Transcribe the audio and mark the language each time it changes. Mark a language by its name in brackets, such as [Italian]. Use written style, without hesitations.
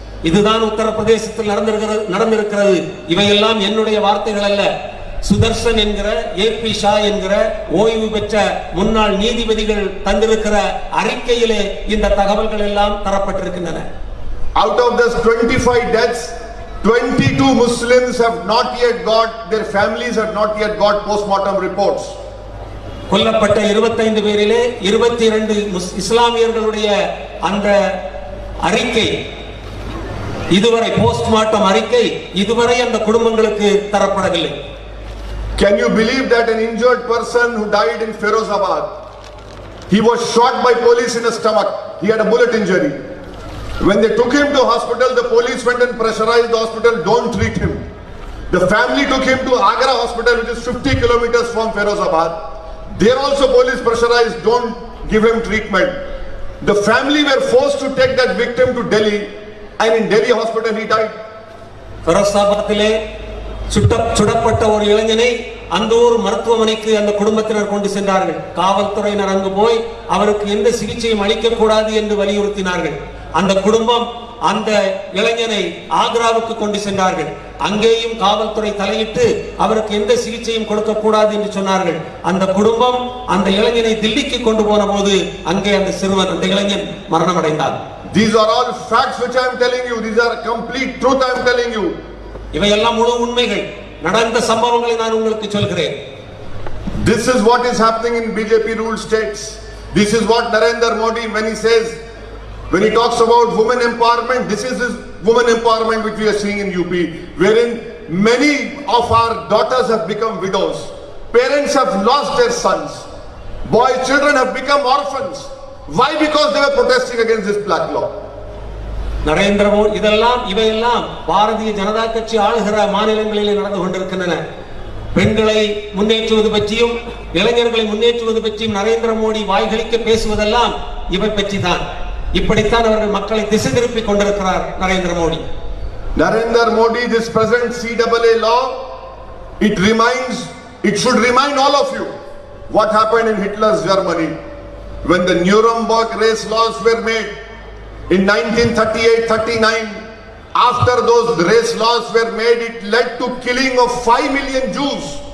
[Tamil] இதுதான் உத்தரப்பிரதேசத்தில் நடந்திருக்கிறது. இவையெல்லாம் என்னுடைய வார்த்தைகள் அல்ல. சுதர்சன் என்கிற ஏபி ஷா என்கிற ஓய்வு பெற்ற முன்னாள் நீதிபதிகள் தந்திருக்கிற அறிக்கையிலே இந்த தகவல்கள் எல்லாம் தரப்பட்டிருக்கின்றன. [English] Out of this 25 deaths, 22 Muslims have not yet got, their families have not yet got postmortem reports. [Tamil] கொல்லப்பட்ட 25 பேரிலே 22 இஸ்லாமியர்களுடைய அந்த அறிக்கை இதுவரை போஸ்ட்மார்ட்டம் அறிக்கை இதுவரை அந்த குடும்பங்களுக்கு தரப்படவில்லை. [English] Can you believe that an injured person who died in Firozabad, he was shot by police in the stomach, he had a bullet injury. When they took him to hospital, the police went and pressurized the hospital, don't treat him. The family took him to Agra hospital, which is 50 kilometers from Firozabad. There also police pressurized, don't give him treatment. The family were forced to take that victim to Delhi, and in Delhi hospital he died. [Tamil] ஃபரோசாபாத்திலே சுடப்பட்ட ஒரு இளைஞனை அந்த ஊர் மருத்துவமனைக்கு அந்த குடும்பத்தினர் கொண்டு சென்றார்கள். காவல்துறையினர் அங்கு போய் அவருக்கு எந்த சிகிச்சையும் அளிக்க கூடாது என்று வலியுறுத்தினார்கள். அந்த குடும்பம் அந்த இளைஞனை ஆக்ராவுக்கு கொண்டு சென்றார்கள். அங்கேயும் காவல்துறை தலையிட்டு அவருக்கு எந்த சிகிச்சையும் கொடுக்க கூடாது என்று சொன்னார்கள். அந்த குடும்பம் அந்த இளைஞனை தில்லிக்கு கொண்டு போன போது அங்கே அந்த சிறுவன் அந்த இளைஞன் மரணம் அடைந்தார். [English] These are all facts which I am telling you. These are complete truth I am telling you. [Tamil] இவையெல்லாம் முழு உண்மைகள், நடந்த சம்பவங்களை நான் உங்களுக்கு சொல்கிறேன். [English] This is what is happening in BJP ruled states. This is what Narendra Modi, when he says, when he talks about women empowerment, this is his women empowerment which we are seeing in UP, wherein many of our daughters have become widows. Parents have lost their sons. Boy children have become orphans. Why? Because they were protesting against this black law. [Tamil] Narendra Modi இவையெல்லாம் பாரதிய ஜனதா கட்சி ஆளுகிற மாநிலங்களிலே நடந்து கொண்டிருக்கின்றன. பெண்களை முன்னேற்றுவது பற்றியும் இளைஞர்களை முன்னேற்றுவது பற்றியும் நரேந்திர மோடி வாய்களிக்க பேசுவதெல்லாம் இவை பற்றி தான். இப்படித்தான் அவர்கள் மக்களை திசை திருப்பி கொண்டிருக்கிறார் Narendra Modi. [English] Narendra Modi, this present CAA law, it should remind all of you what happened in Hitler's Germany when the Nuremberg race laws were made in 1938-39. After those race laws were made, it led to killing of 5 million Jews.